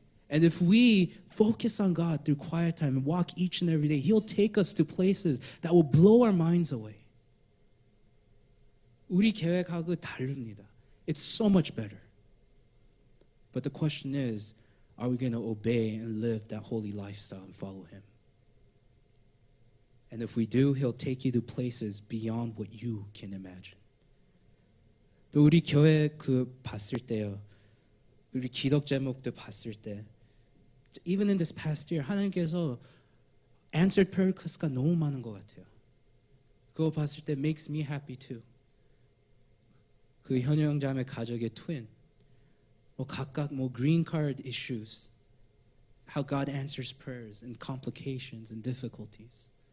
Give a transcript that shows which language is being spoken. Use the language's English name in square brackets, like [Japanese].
[English] And if we focus on God through quiet time and walk each and every day, He'll take us to places that will blow our minds away. [Korean] 우리 계획하고 다릅니다. [English] It's so much better. But the question is, are we going to obey and live that holy lifestyle and follow Him? And if we do, He'll take you to places beyond what you can imagine. [Korean] 또 우리 교회 봤을 때요, 우리 기독 제목도 봤을 때, [English] even in this past year, [Korean] 하나님께서 [English] answered prayer requests [Korean] 가 너무 많은 것 같아요. 그거 봤을 때 [English] makes me happy too. [Korean] 그 현영 자매 가족의 [English] twin, [Korean] 뭐 각각 뭐 [English] green card issues, how God answers prayers and complications and difficulties.